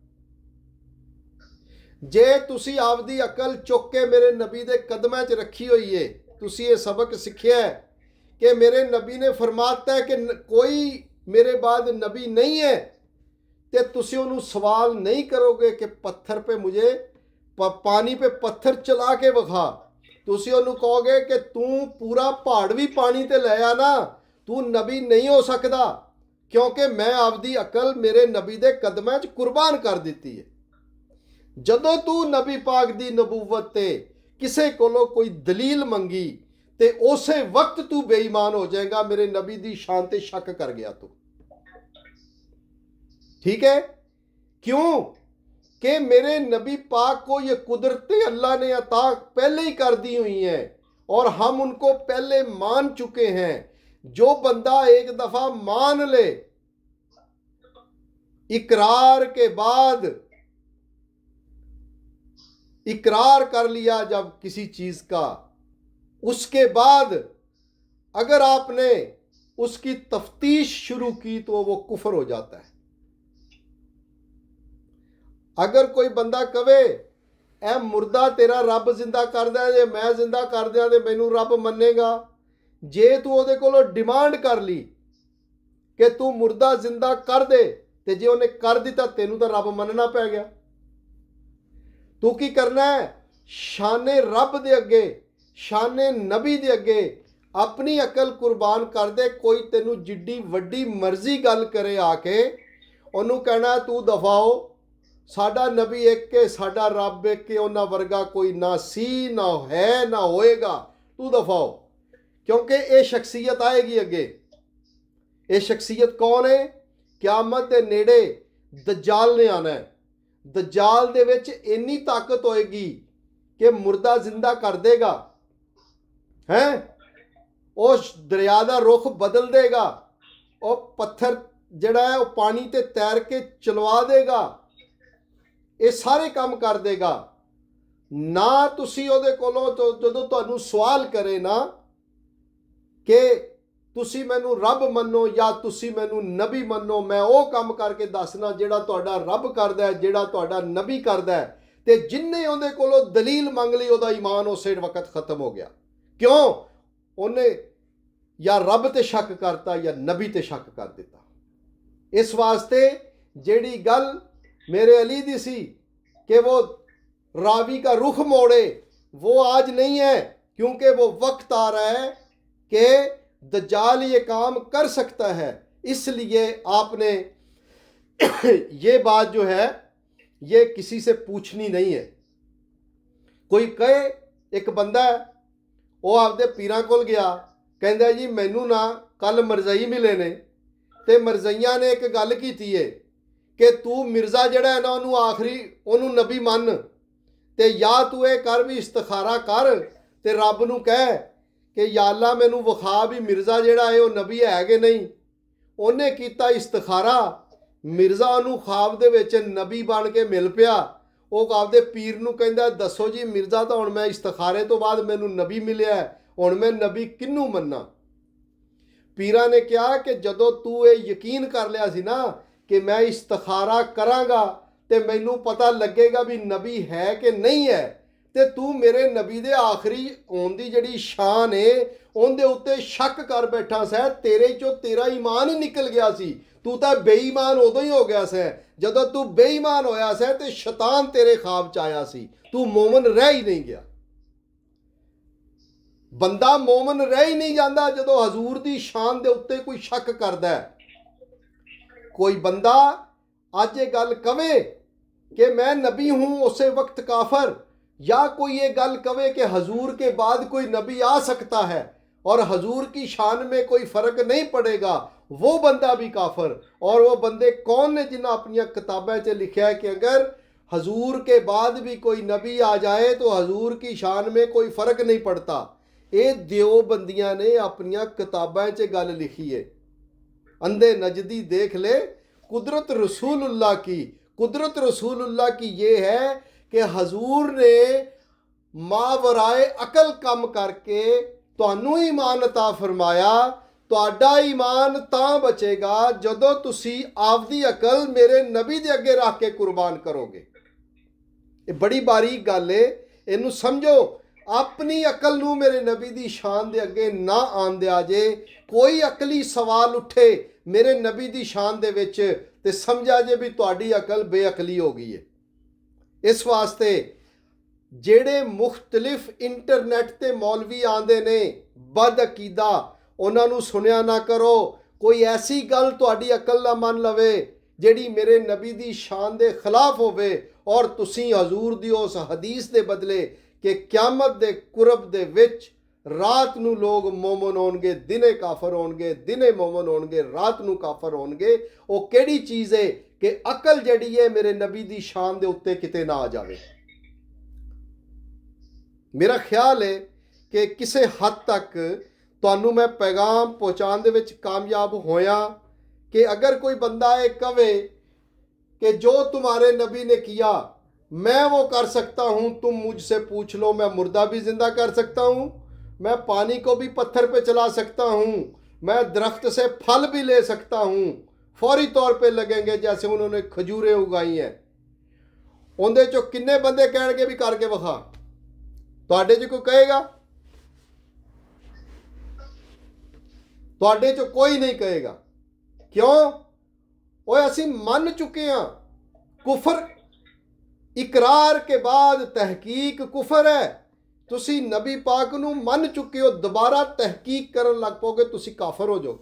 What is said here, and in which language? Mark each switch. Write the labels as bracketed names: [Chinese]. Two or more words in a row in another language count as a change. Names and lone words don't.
[Punjabi] ਜੇ ਤੁਸੀਂ ਆਪਦੀ ਅਕਲ ਚੁੱਕ ਕੇ ਮੇਰੇ ਨਬੀ ਦੇ ਕਦਮਾਂ 'ਚ ਰੱਖੀ ਹੋਈ ਏ, ਤੁਸੀਂ ਇਹ ਸਬਕ ਸਿੱਖਿਆ ਕਿ ਮੇਰੇ ਨਬੀ ਨੇ ਫਰਮਾਤਾ ਹੈ ਕਿ ਕੋਈ ਮੇਰੇ ਬਾਅਦ ਨਬੀ ਨਹੀਂ ਹੈ, ਤੇ ਤੁਸੀਂ ਉਹਨੂੰ ਸਵਾਲ ਨਹੀਂ ਕਰੋਗੇ ਕਿ ਪੱਥਰ [Urdu] پہ مجھے پانی پہ پتھر چلا کے [Punjabi] विखा, ਤੁਸੀਂ ਉਹਨੂੰ ਕਹੋਗੇ ਕਿ ਤੂੰ ਪੂਰਾ ਪਹਾੜ ਵੀ ਪਾਣੀ ਤੇ ਲੈ ਆ ਨਾ, ਤੂੰ ਨਬੀ ਨਹੀਂ ਹੋ ਸਕਦਾ, ਕਿਉਂਕਿ ਮੈਂ ਆਪਦੀ ਅਕਲ ਮੇਰੇ ਨਬੀ ਦੇ ਕਦਮਾਂ 'ਚ ਕੁਰਬਾਨ ਕਰ ਦਿੱਤੀ ਹੈ। ਜਦੋਂ ਤੂੰ ਨਬੀ ਪਾਕ ਦੀ ਨਬੂਵਤ ਤੇ ਕਿਸੇ ਕੋਲੋਂ ਕੋਈ ਦਲੀਲ ਮੰਗੀ ਤੇ ਉਸੇ ਵਕਤ ਤੂੰ ਬੇਈਮਾਨ ਹੋ ਜਾਏਗਾ, ਮੇਰੇ ਨਬੀ ਦੀ ਸ਼ਾਨ ਤੇ ਸ਼ੱਕ ਕਰ ਗਿਆ ਤੂੰ। [Urdu] ٹھیک ہے، کیوں کہ میرے نبی پاک کو یہ قدرتیں اللہ نے عطا پہلے ہی کر دی ہوئی ہیں اور ہم ان کو پہلے مان چکے ہیں. جو بندہ ایک دفعہ مان لے، اقرار کے بعد، اقرار کر لیا جب کسی چیز کا، اس کے بعد اگر آپ نے اس کی تفتیش شروع کی تو وہ کفر ہو جاتا ہے. [Punjabi] ਅਗਰ ਕੋਈ ਬੰਦਾ ਕਵੇ ਏ ਮੁਰਦਾ ਤੇਰਾ ਰੱਬ ਜ਼ਿੰਦਾ ਕਰ ਦਿਆ, ਜੇ ਮੈਂ ਜ਼ਿੰਦਾ ਕਰ ਦਿਆ ਤੋ ਮੈਨੂੰ ਰੱਬ ਮੰਨੇਗਾ, ਜੇ ਤੂੰ ਉਹਦੇ ਕੋਲੋਂ डिमांड ਕਰ ਲੀ ਕਿ ਤੂੰ ਮੁਰਦਾ ਜ਼ਿੰਦਾ ਕਰ ਦੇ, ਤੇ ਜੇ ਉਨ੍ਹੇਂ ਕਰ ਦਿੱਤਾ ਤੈਨੂੰ ਤੋ ਰੱਬ ਮੰਨਣਾ ਪੈ ਗਿਆ। ਤੂੰ ਕੀ ਕਰਨਾ ਹੈ, ਸ਼ਾਨੇ ਰੱਬ ਦੇ ਅੱਗੇ, ਸ਼ਾਨੇ ਨਬੀ ਦੇ ਅੱਗੇ ਅਪਨੀ ਅਕਲ ਕੁਰਬਾਨ ਕਰ ਦੇ। ਕੋਈ ਤੈਨੂੰ ਜਿੱਡੀ ਵੱਡੀ ਮਰਜ਼ੀ ਗੱਲ ਕਰੇ ਆ ਕੇ, ਉਹਨੂੰ ਕਹਿਣਾ ਤੂੰ ਦਫ਼ਾਓ, ਸਾਡਾ ਨਬੀ ਇੱਕ ਕੇ, ਸਾਡਾ ਰੱਬ ਇੱਕ ਕੇ, ਉਨ੍ਹਾਂ ਵਰਗਾ ਕੋਈ ਨਾ ਸੀ ਨਾ ਹੈ ਨਾ ਹੋਏਗਾ, ਤੂੰ ਦਫ਼ਾਓ। [Urdu] کیونکہ یہ شخصیت آئے گی اگے. یہ شخصیت کون ہے? [Punjabi] ਕਿਆਮਤ ਦੇ ਨੇੜੇ ਦੱਜਾਲ ਨੇ ਆਨਾ ਹੈ। ਦੱਜਾਲ ਦੇ ਵਿੱਚ ਇੰਨੀ ਤਾਕਤ ਹੋਏਗੀ ਕਿ ਮੁਰਦਾ ਜ਼ਿੰਦਾ ਕਰ ਦੇਗਾ, ਹੈਂ ਉਸ ਦਰਿਆ ਦਾ ਰੁਖ ਬਦਲ ਦੇਗਾ, ਔਰ ਪੱਥਰ ਜਿਹੜਾ ਹੈ ਵੋ ਪਾਣੀ ਤੇ ਤੈਰ ਕੇ ਚਲਵਾ ਦੇਗਾ, ਯੇ ਸਾਰੇ ਕੰਮ ਕਰ ਦੇਗਾ। ना तुसी ਉਹਦੇ ਕੋਲੋਂ ਜਦੋਂ ਤੁਹਾਨੂੰ ਸਵਾਲ ਕਰੇ ਨਾ ਕਿ ਤੁਸੀਂ ਮੈਨੂੰ ਰੱਬ ਮੰਨੋ ਜਾਂ ਤੁਸੀਂ ਮੈਨੂੰ ਨਬੀ ਮੰਨੋ, ਮੈਂ ਉਹ ਕੰਮ ਕਰਕੇ ਦੱਸਣਾ ਜਿਹੜਾ ਤੁਹਾਡਾ ਰੱਬ ਕਰਦਾ ਹੈ, ਜਿਹੜਾ ਤੁਹਾਡਾ ਨਬੀ ਕਰਦਾ ਹੈ, ਤੇ ਜਿੰਨੇ ਉਹਦੇ ਕੋਲੋਂ ਦਲੀਲ ਮੰਗ ਲਈ ਉਹਦਾ ਈਮਾਨ ਉਸੇ ਵਕਤ ਖਤਮ ਹੋ ਗਿਆ। ਕਿਉਂ? ਉਹਨੇ ਜਾਂ ਰੱਬ ਤੇ ਸ਼ੱਕ ਕਰਤਾ ਜਾਂ ਨਬੀ ਤੇ ਸ਼ੱਕ ਕਰ ਦਿੱਤਾ। ਇਸ ਵਾਸਤੇ ਜਿਹੜੀ ਗੱਲ ਮੇਰੇ ਅਲੀ ਦੀ ਸੀ [Urdu] کہ وہ راوی کا رخ موڑے، وہ آج نہیں ہے، کیونکہ وہ وقت آ رہا ہے کہ دجال یہ کام کر سکتا ہے. اس لیے آپ نے یہ بات جو ہے یہ کسی سے پوچھنی نہیں ہے. [Punjabi] ਕੋਈ ਕਹੇ, ਇੱਕ ਬੰਦਾ ਹੈ ਵੋ ਆਪਦੇ ਪੀਰਾਂ ਕੋਲ ਗਿਆ, ਕਹਿੰਦਾ ਜੀ ਮੈਨੂੰ ਨਾ ਕੱਲ੍ਹ ਮਰਜ਼ਈ ਮਿਲੇ ਨੇ, ਤੇ ਮਰਜ਼ਈਆਂ ਨੇ ਇੱਕ ਗੱਲ ਕੀਤੀ ਹੈ ਕਿ ਤੂੰ ਮਿਰਜ਼ਾ ਜੜ੍ਹਾ ਹੈ ਨਾ ਉਹਨੂੰ आखिरी ਉਹਨੂੰ ਨਬੀ ਮੰਨ, ਤੇ ਯਾ ਤੂੰ ਯੇ ਕਰ ਭੀ ਇਸਤਿਖ਼ਾਰਾ ਕਰ ਤੇ ਰੱਬ ਨੂੰ ਕਹਿ ਕਿ ਯਾ ਅੱਲਾਹ ਮੈਨੂੰ ਵਿਖਾ ਭੀ ਮਿਰਜ਼ਾ ਜੜ੍ਹਾ ਹੈ ਵੋ ਨਬੀ ਹੈ ਕਿ ਨਹੀਂ। ਉਹਨੇ ਕੀਤਾ ਇਸਤਿਖ਼ਾਰਾ, ਮਿਰਜ਼ਾ ਉਹਨੂੰ ख्वाब ਦੇ ਵਿੱਚ ਨਬੀ ਬਣ ਕੇ ਮਿਲ ਪਿਆ। ਉਹ ਆਪਦੇ ਪੀਰ ਨੂੰ ਕਹਿੰਦਾ ਦੱਸੋ ਜੀ ਮਿਰਜ਼ਾ ਤੋ ਹੁਣ ਮੈਂ ਇਸਤਿਖ਼ਾਰੇ ਤੋ ਬਾਅਦ ਮੈਨੂੰ ਨਬੀ ਮਿਲਿਆ, ਹੁਣ ਮੈਂ ਨਬੀ ਕਿਨੂੰ ਮੰਨਾਂ। ਪੀਰਾਂ ਨੇ ਕਹਾ ਕਿ ਜਦੋਂ ਤੂੰ ਯੇ ਯਕੀਨ ਕਰ ਲਿਆ ਸੀ ਨਾ ਕਿ ਮੈਂ ਇਸਤਿਖ਼ਾਰਾ ਕਰਾਂਗਾ ਤੇ ਮੈਨੂੰ ਪਤਾ ਲੱਗੇਗਾ ਭੀ ਨਬੀ ਹੈ ਕਿ ਨਹੀਂ ਹੈ, ਤੇ ਤੂੰ ਮੇਰੇ ਨਬੀ ਦੇ ਆਖ਼ਰੀ ਹੋਣ ਦੀ ਜਿਹੜੀ ਸ਼ਾਨ ਹੈ ਉਹਦੇ ਉੱਤੇ ਸ਼ੱਕ ਕਰ ਬੈਠਾ ਸੈਂ। ਤੇਰੇ ਚੋਂ ਤੇਰਾ ਈਮਾਨ ਹੀ ਨਿਕਲ ਗਿਆ ਸੀ, ਤੂੰ ਤਾਂ ਬੇਈਮਾਨ ਉਦੋਂ ਹੀ ਹੋ ਗਿਆ ਸੈਂ ਜਦੋਂ ਤੂੰ ਬੇਈਮਾਨ ਹੋਇਆ ਸੈਂ ਤੇ ਸ਼ੈਤਾਨ ਤੇਰੇ ਖ਼ਾਬ ਚ ਆਇਆ ਸੀ, ਤੂੰ ਮੋਮਨ ਰਹਿ ਹੀ ਨਹੀਂ ਗਿਆ। ਬੰਦਾ ਮੋਮਨ ਰਹਿ ਹੀ ਨਹੀਂ ਜਾਤਾ ਜਦੋਂ ਹਜ਼ੂਰ ਦੀ ਸ਼ਾਨ ਦੇ ਉੱਤੇ ਕੋਈ ਸ਼ੱਕ ਕਰਦਾ ਹੈ। [Urdu] کوئی بندہ آج یہ گل کوے کہ میں نبی ہوں اسی وقت کافر، یا کوئی یہ گل کوے کہ حضور کے بعد کوئی نبی آ سکتا ہے اور حضور کی شان میں کوئی فرق نہیں پڑے گا, وہ بندہ بھی کافر. اور وہ بندے کون نے جنہیں اپنی کتابیں سے لکھا ہے کہ اگر حضور کے بعد بھی کوئی نبی آ جائے تو حضور کی شان میں کوئی فرق نہیں پڑتا. یہ دیوبندیاں نے اپنی کتابیں سے گل لکھی ہے. اندھے نجدی دیکھ لے قدرت رسول اللہ کی. قدرت رسول اللہ کی یہ ہے کہ حضور نے ماورائے عقل کم کر کے تانوں ایمان عطا فرمایا. [Punjabi] تہاڈا ایمان تاں بچے گا جدوں تسی آپدی عقل میرے نبی دے اگے رکھ کے قربان کرو گے. یہ بڑی باریک گل ہے, اینو سمجھو. اپنی عقل نو میرے نبی دی شان دے اگے نہ آن دیا جے. کوئی عقلی سوال اٹھے میرے نبی دی شان دے وچ تے سمجھا جے بھی تہاڈی عقل بے عقلی ہو گئی ہے. اس واسطے جڑے مختلف انٹرنیٹ تے مولوی آندے نے بد عقیدہ, انہاں نو سنیا نہ کرو. کوئی ایسی گل تہاڈی عقل نہ من لوے جیڑی میرے نبی دی شان دے خلاف ہوے, اور تسی حضور دی اس حدیث دے بدلے کہ قیامت دے قرب دے وچ رات نو لوگ مومن ہون گے, دنے کافر ہون گے, دنے مومن ہون گے, رات نو کافر ہون گے. وہ کیڑی چیز ہے کہ عقل جڑی ہے میرے نبی دی شان دے اوتے کتے نہ آ جاوے. [Urdu] میرا خیال ہے کہ [Punjabi] کسے حد تک تانوں میں پیغام پہنچان دے وچ کامیاب ہویا [Urdu] کہ اگر کوئی بندہ ایک کہے کہ جو تمہارے نبی نے کیا میں وہ کر سکتا ہوں, تم مجھ سے پوچھ لو, میں مردہ بھی زندہ کر سکتا ہوں, میں پانی کو بھی پتھر پہ چلا سکتا ہوں, میں درخت سے پھل بھی لے سکتا ہوں, فوری طور پہ لگیں گے جیسے انہوں نے کھجوریں اگائی ہیں. [Punjabi] اندے چو کنے بندے کہن گے بھی کر کے وکھا؟ تواڈے چ کوئی کہے گا؟ تواڈے چ کوئی نہیں کہے گا. کیوں؟ وہ اسی من چکے ہیں. [Urdu] کفر اقرار کے بعد تحقیق کفر ہے. [Punjabi] تسی نبی پاک نو من چکے ہو, دوبارہ تحقیق کرن لگ پو گے, تسی کافر ہو جاؤ.